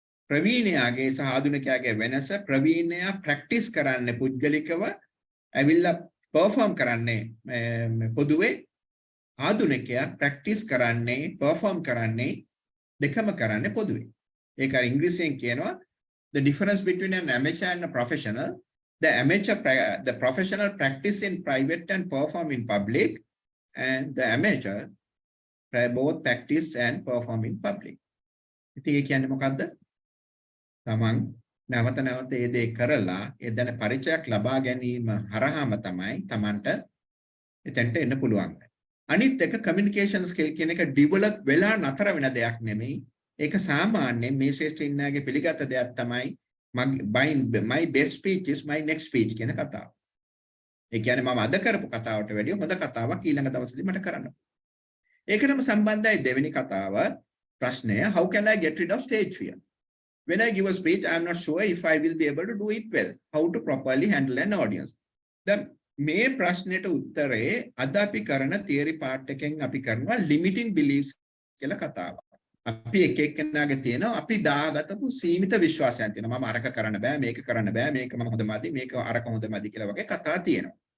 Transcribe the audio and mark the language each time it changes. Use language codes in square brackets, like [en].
[si] ප්‍රවීණයාගේ සහ ආධුනිකයාගේ වෙනස ප්‍රවීණයා ප්‍රැක්ටිස් කරන්නේ පුද්ගලිකව ඇවිල්ලා පර්ෆෝම් කරන්නේ පොදුවේ ආධුනිකයා ප්‍රැක්ටිස් කරන්නේ පර්ෆෝම් කරන්නේ දෙකම කරන්නේ පොදුවේ. ඒක ඉංග්‍රීසියෙන් කියනවා [en] the difference between an amateur and a professional. The professional practice in private and perform in public, and the amateur both practice and perform in public. [si] ඉතින් ඒ කියන්නේ මොකද්ද? තමන් නැවත නැවත ඒ දේ කරලා ඒ දැන පරිචයක් ලබා ගැනීම හරහාම තමයි තමන්ට එතෙන්ට එන්න පුළුවන්. අනිත් එක communication skill කියන එක develop වෙලා නතර වෙන දෙයක් නෙමෙයි. ඒක සාමාන්‍යයෙන් මේ ශාස්ත්‍රයේ ඉන්නගේ පිළිගත් දෙයක් තමයි [en] my best speech is my next speech [si] කියන කතාව. ඒ කියන්නේ මම අද කරපු කතාවට වැඩිය හොඳ කතාවක් ඊළඟ දවසේදී මට කරන්න. ඒකටම සම්බන්ධයි දෙවෙනි කතාව ප්‍රශ්නය [en] how can I get rid of stage fear? When I give a speech I am not sure if I will be able to do it well. How to properly handle an audience. [si] දැන් මේ ප්‍රශ්නෙට උත්තරේ අද අපි කරන theory part එකෙන් අපි කරනවා limiting beliefs කියලා කතාවක්. අපි එක එක්කෙනාගේ තියෙනවා අපි දාගතපු සීමිත විශ්වාසයන් තියෙනවා. මම අරක කරන්න බෑ මේක කරන්න බෑ මේක මම හොඳමදි මේක අරක හොඳමදි කියලා වගේ කතා තියෙනවා.